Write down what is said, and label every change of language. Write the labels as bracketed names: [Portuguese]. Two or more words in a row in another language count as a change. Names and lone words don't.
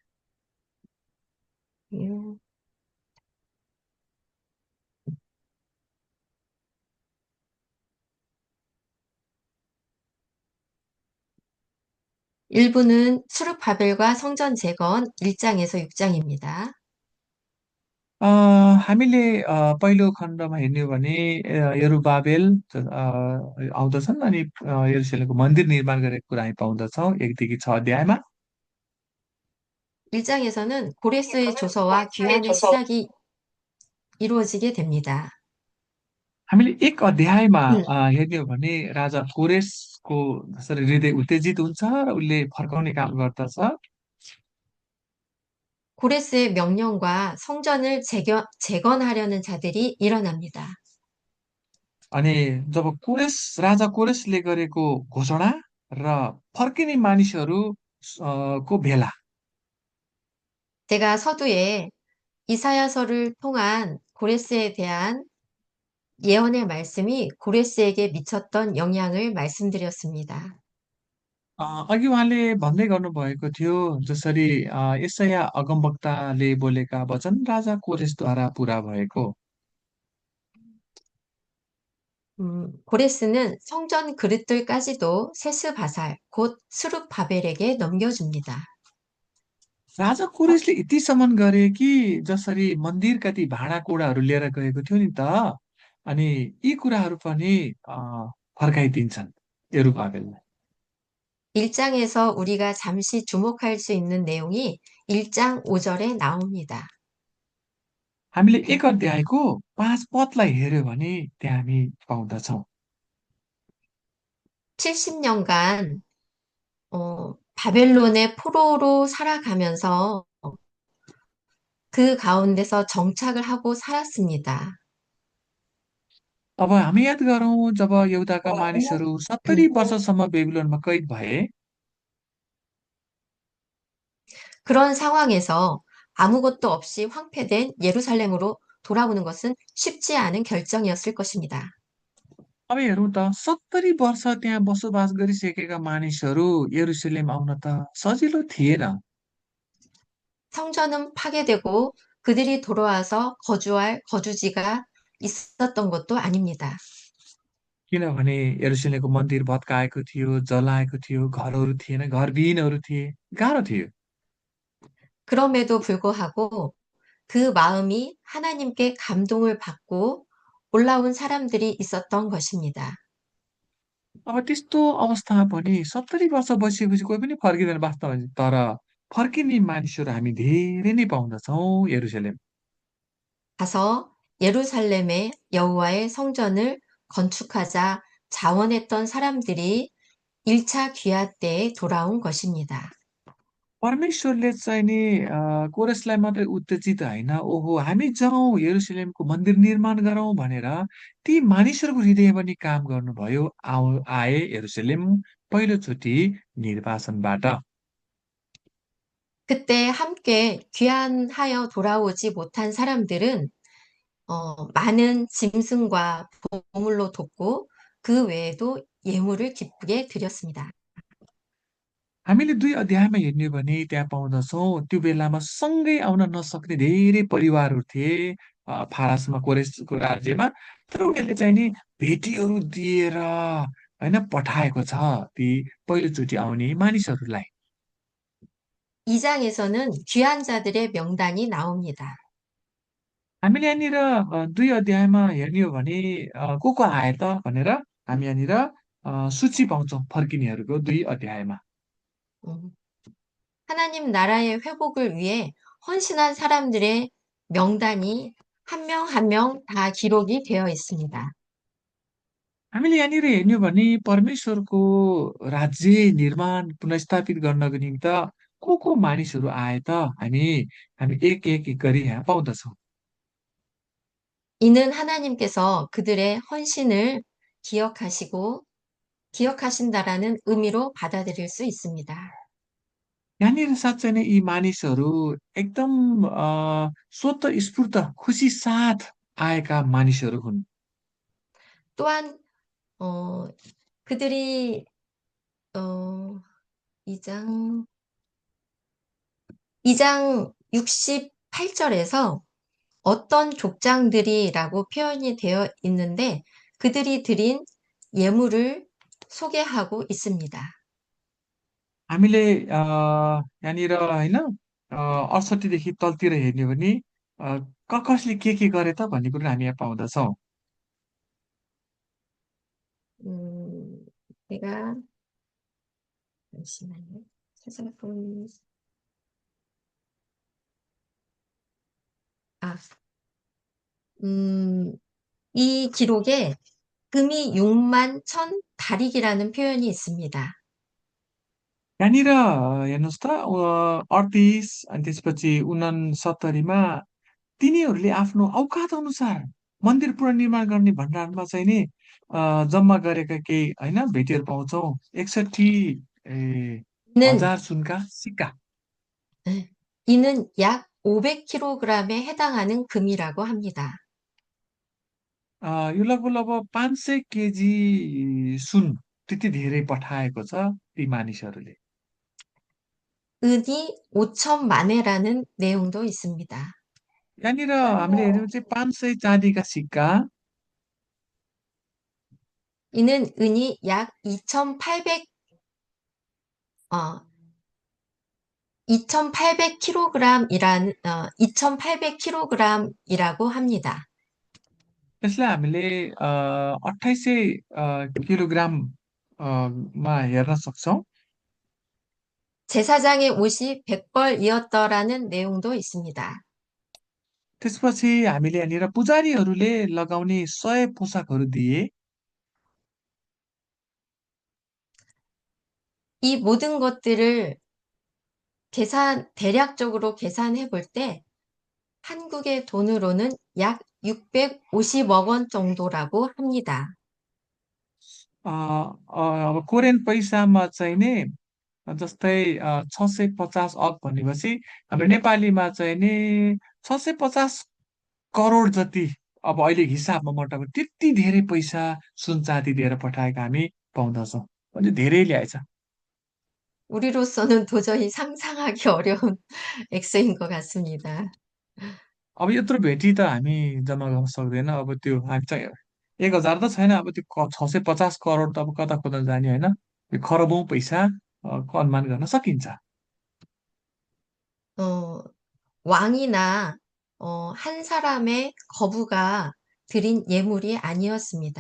[Korean] 1부는 수르바벨과 성전 재건 1장에서 6장입니다. [Nepali] हामीले पहिलो खण्डमा हेर्ने हो भने यरुबाबेल आउँदछन् अनि यरुशलेमको मन्दिर निर्माण गरेको कुरा हामी पाउँदछौँ 1देखि 6 अध्यायमा [Korean] 1장에서는 고레스의 조서와 귀환의 시작이 이루어지게 됩니다. [Nepali] हामीले एक अध्यायमा 음, हेर्ने हो भने राजा कोरेसको जसरी हृदय उत्तेजित हुन्छ र उसले फर्काउने काम गर्दछ [Korean] 고레스의 명령과 성전을 재건하려는 자들이 일어납니다. [Nepali] अनि जब राजा कोरेसले गरेको घोषणा र फर्किने मानिसहरू को भेला [Korean] 제가 서두에 이사야서를 통한 고레스에 대한 예언의 말씀이 고레스에게 미쳤던 영향을 말씀드렸습니다. [Nepali] अघि उहाँले भन्दै गर्नुभएको थियो जसरी यसया अगमवक्ताले बोलेका वचन राजा कोरेसद्वारा पुरा भएको [Korean] 고레스는 성전 그릇들까지도 세스바살, 곧 스룹바벨에게 넘겨줍니다. [Nepali] राजा कोरेसले यतिसम्म गरे कि जसरी मन्दिरका ती भाँडाकुँडाहरू लिएर गएको थियो नि त अनि यी कुराहरू पनि फर्काइदिन्छन् यरुबाबेललाई [Korean] 1장에서 우리가 잠시 주목할 수 있는 내용이 1장 5절에 나옵니다. [Nepali] हामीले एक अध्यायको 5 पदलाई हेऱ्यो भने त्यहाँ हामी पाउँदछौँ [Korean] 70년간 바벨론의 포로로 살아가면서 그 가운데서 정착을 하고 살았습니다. [Nepali] अब हामी याद गरौँ जब यहुदाका मानिसहरू 70 वर्षसम्म बेबिलोनमा कैद भए [Korean] 그런 상황에서 아무것도 없이 황폐된 예루살렘으로 돌아오는 것은 쉽지 않은 결정이었을 것입니다. [Nepali] अब हेरौँ त 70 वर्ष त्यहाँ बसोबास गरिसकेका मानिसहरू यरुसलेम आउन त सजिलो थिएन [Korean] 성전은 파괴되고 그들이 돌아와서 거주할 거주지가 있었던 것도 아닙니다. [Nepali] किनभने यरुसलेमको मन्दिर भत्काएको थियो जलाएको थियो घरहरू थिएन घरविहीनहरू थिए गाह्रो थियो [Korean] 그럼에도 불구하고 그 마음이 하나님께 감동을 받고 올라온 사람들이 있었던 것입니다. [Nepali] अब त्यस्तो अवस्थामा पनि 70 वर्ष बसिएपछि कोही पनि फर्किँदैन वास्तवमा तर फर्किने मानिसहरू हामी धेरै नै पाउँदछौँ यरुसलेम [Korean] 가서 예루살렘의 여호와의 성전을 건축하자 자원했던 사람들이 1차 귀화 때에 돌아온 것입니다. [Nepali] परमेश्वरले चाहिँ नि कोरसलाई मात्रै उत्तेजित होइन ओहो हामी जाउँ यरुसलेमको मन्दिर निर्माण गरौँ भनेर ती मानिसहरूको हृदय पनि काम गर्नुभयो आए यरुसलेम पहिलोचोटि निर्वासनबाट [Korean] 그때 함께 귀환하여 돌아오지 못한 사람들은 많은 짐승과 보물로 돕고 그 외에도 예물을 기쁘게 드렸습니다. [Nepali] हामीले 2 अध्यायमा हेर्ने हो भने त्यहाँ पाउँदछौँ त्यो बेलामा सँगै आउन नसक्ने धेरै परिवारहरू थिए फारसमा कोरेसको राज्यमा। तर उनीहरूले चाहिँ नि भेटीहरू दिएर होइन पठाएको छ ती पहिलोचोटि आउने मानिसहरूलाई। [Korean] 2장에서는 귀한 자들의 명단이 나옵니다. [Nepali] हामीले यहाँनिर 2 अध्यायमा हेर्ने हो भने को आए त भनेर हामी यहाँनिर सूची पाउँछौँ फर्किनेहरूको 2 अध्यायमा। [Korean] 음, 하나님 나라의 회복을 위해 헌신한 사람들의 명단이 한 명 한 명 다 기록이 되어 있습니다. [Nepali] हामीले यहाँनिर हेर्ने हो भने परमेश्वरको राज्य निर्माण पुनर्स्थापित गर्नको निम्ति को मानिसहरू आए त हामी हामी एक एक एक गरी यहाँ पाउँदछौँ। [Korean] 이는 하나님께서 그들의 헌신을 기억하시고 기억하신다라는 의미로 받아들일 수 있습니다. [Nepali] यहाँनिर साँच्चै नै यी मानिसहरू एकदम स्वतःस्फूर्त खुसी साथ आएका मानिसहरू हुन्। [Korean] 또한 어, 그들이 어, 2장 2장 68절에서 어떤 족장들이라고 표현이 되어 있는데 그들이 드린 예물을 소개하고 있습니다. [Nepali] हामीले यहाँनिर होइन 68देखि तलतिर हेर्ने हो भने कसले के गरे त भन्ने कुरो हामी यहाँ पाउँदछौँ। [Korean] 음, 제가 잠시만요. 찾아본 아, 음, 이 기록에 금이 6만 천 다릭이라는 표현이 있습니다. [Nepali] यहाँनिर हेर्नुहोस् त 38 अनि त्यसपछि 69मा तिनीहरूले आफ्नो औकात अनुसार मन्दिर पुनर्निर्माण गर्ने भण्डारमा चाहिँ नि जम्मा गरेका केही होइन भेटीहरू पाउँछौँ। 61 [Korean] 이는 [Nepali] हजार सुनका सिक्का। [Korean] 이는 약 500kg에 해당하는 금이라고 합니다. [Nepali] यो लगभग लगभग 500 केजी सुन त्यति धेरै पठाएको छ ती मानिसहरूले। [Korean] 은이 5천만회라는 내용도 있습니다. [Nepali] यहाँनिर हामीले हेऱ्यौँ चाहिँ 500 चाँदीका सिक्का। [Korean] 이는 은이 약 2,800, 2,800kg이라고 합니다. [Nepali] यसलाई हामीले 2800 किलोग्राम मा हेर्न सक्छौँ। [Korean] 제사장의 옷이 100벌이었더라는 내용도 있습니다. [Nepali] त्यसपछि हामीले यहाँनिर पुजारीहरूले लगाउने 100 पोसाकहरू दिए। [Korean] 이 모든 것들을 대략적으로 계산해 볼 때 한국의 돈으로는 약 650억 원 정도라고 합니다. [Nepali] अब कोरियन पैसामा चाहिँ नि जस्तै 650 अक भनेपछि हाम्रो नेपालीमा चाहिँ नि 650 करोड जति अब अहिले हिसाबमा मोटामोटी त्यति धेरै पैसा सुन चाँदी दिएर पठाएका हामी पाउँदछौँ। म्हणजे धेरै ल्याएछ। [Korean] 우리로서는 도저히 상상하기 어려운 액수인 것 같습니다. [Nepali] अब यत्रो भेटी त हामी जम्मा गर्न सक्दैन। अब त्यो हामी चाहिँ 1000 त छैन, अब त्यो 650 करोड त अब कता कता जाने होइन। यो खरबौँ पैसा अनुमान गर्न सकिन्छ। [Korean] 어, 왕이나 한 사람의 거부가 드린 예물이 아니었습니다.